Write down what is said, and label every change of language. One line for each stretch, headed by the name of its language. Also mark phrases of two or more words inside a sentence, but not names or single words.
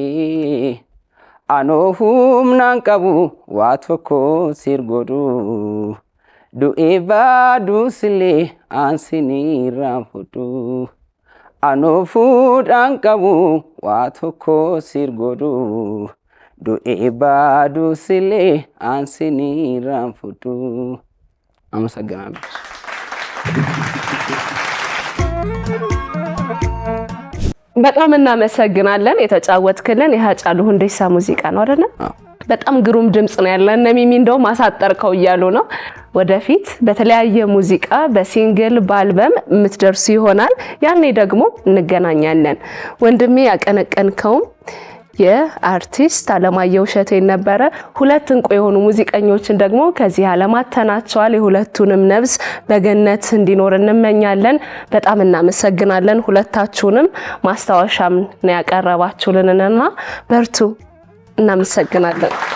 Oromo: anoo humnaan qabu waa tokko sirgodhu du'ee baduu sillee aansiniirraan fudhu anoo fuudhaan qabu waa tokko sirgodhu du'ee baduu sillee aansiniirraan fudhu አመሰግናለሁ
Amharic: በጣም እናመሰግናለን የተጫወትክልን የሃጫሉ ሁንዴሳ ሙዚቃ ነው አይደል በጣም ግሩም ድምጽ ነው ያለ እነ ሚሚ እንደው ማሳጠርከው እያሉ ነው ወደፊት በተለያየ ሙዚቃ በሲንግል በአልበም የምትደርሱ ይሆናል ያኔ ደግሞ እንገናኛለን ወንድሜ ያቀነቀንከው የአርቲስት አለማየሁ እሸቴን ነበረ ሁለት እንቁ የሆኑ ሙዚቀኞችን ደግሞ ከዚህ ዓለማተናቸዋል የሁለቱንም ነፍስ በገነት እንዲኖር እንመኛለን በጣም እናመሰግናለን ሁለታችሁንም ማስታወሻም ነው ያቀረባችሁልንና በርቱ እናመሰግናለን